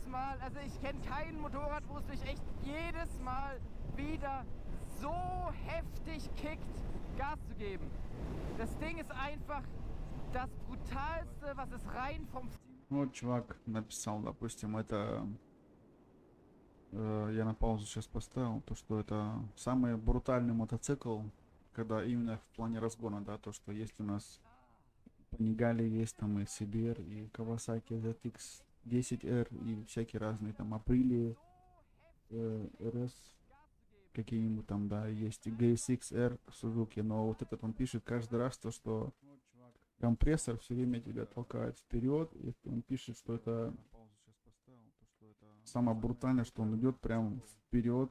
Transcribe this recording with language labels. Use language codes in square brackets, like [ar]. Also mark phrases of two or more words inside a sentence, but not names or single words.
[de] Mal, also ich kenne kein Motorrad, wo es mich echt jedes Mal wieder so heftig kickt, Gas zu geben. Das Ding ist einfach das Brutalste, was es rein vom... [ru] Вот чувак написал, допустим, это... я на паузу сейчас поставил, то что это самый брутальный мотоцикл, когда именно в плане разгона, да, то что есть у нас Panigale, есть там и Сибир, и Kawasaki ZX 10R, и всякие разные там Aprilia, RS, какие-нибудь там, да, есть и GSX-R Suzuki, но вот этот он пишет каждый раз то, что компрессор все время тебя толкает вперед, и он пишет, что это самое брутальное, что он идет прям вперед.